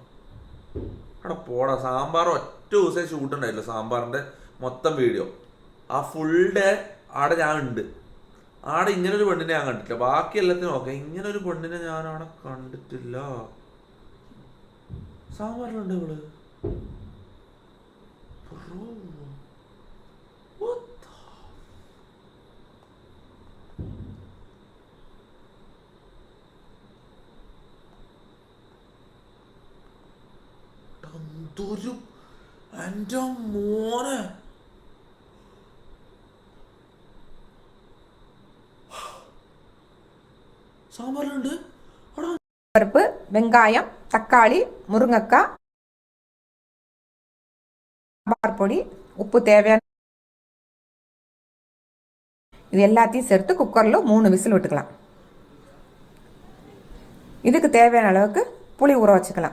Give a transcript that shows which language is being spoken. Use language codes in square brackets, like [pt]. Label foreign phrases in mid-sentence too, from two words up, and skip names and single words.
[ml] അവിടെ പോടാ. സാമ്പാർ ഒറ്റ ദിവസം ഷൂട്ട് ഉണ്ടായില്ല. സാമ്പാറിന്റെ മൊത്തം വീഡിയോ ആ [en] full day [ml] ആടെ ഞാൻ ഉണ്ട്. ആടെ ഇങ്ങനൊരു പെണ്ണിനെ ഞാൻ കണ്ടിട്ടില്ല. ബാക്കി എല്ലാത്തിനും ഓക്കെ. ഇങ്ങനൊരു പെണ്ണിനെ ഞാൻ അവിടെ കണ്ടിട്ടില്ല. സാമ്പാറിലുണ്ട് ഇവള്. [en] What the? [ml] എന്തൊരു എൻ്റെ മോനെ. സാമ്പാറിലുണ്ട് അവിടെ. [ta] பருப்பு, வெங்காயம், தக்காளி, முருங்கைக்காய், சாம்பார் பொடி, உப்பு தேவையான இது எல்லாத்தையும் சேர்த்து குக்கரில் 3 விசில் விட்டுக்கலாம். இதுக்கு தேவையான அளவுக்கு புளி ஊற வச்சுக்கலாம்.